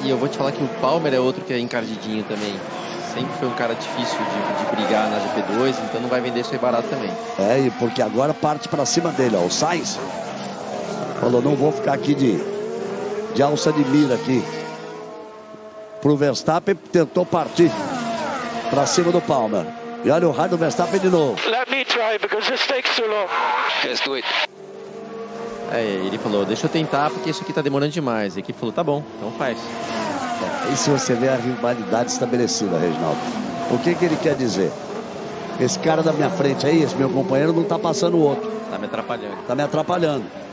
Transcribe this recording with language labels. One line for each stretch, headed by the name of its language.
Portuguese: E eu vou te falar que o Palmer é outro que é encardidinho também. Sempre foi um cara difícil de brigar na GP2, então não vai vender isso aí barato também. É, e porque agora parte pra cima dele, ó. O Sainz falou, não vou ficar aqui de alça de mira aqui. Pro Verstappen, tentou partir pra cima do Palmer. E olha o raio do Verstappen de novo.
English: Let me try, because this takes too long. Let's do it.
Portuguese: É, ele falou, deixa eu tentar, porque isso aqui tá demorando demais. E aqui falou, tá bom, então faz. É, e se você vê a rivalidade estabelecida, Reginaldo? O que que ele quer dizer? Esse cara da minha frente aí, esse meu companheiro, não tá passando o outro. Tá me atrapalhando. Tá me atrapalhando.